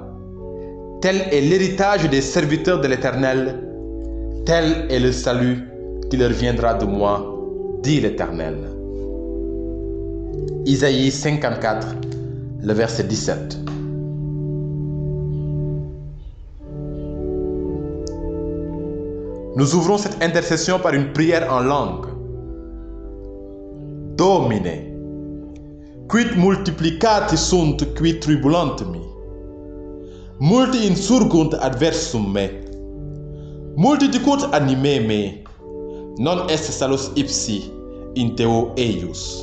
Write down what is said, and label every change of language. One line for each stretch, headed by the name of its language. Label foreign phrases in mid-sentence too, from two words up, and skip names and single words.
French: Tel est l'héritage des serviteurs de l'Éternel, tel est le salut qui leur viendra de moi, dit l'Éternel. Isaïe 54, le verset 17. Nous ouvrons cette intercession par une prière en langue.
Latin: Domine, quid multiplicati sunt qui tribulant me, multi insurgunt adversum me, multi dicut anime me, non est salus ipsi in teo eius.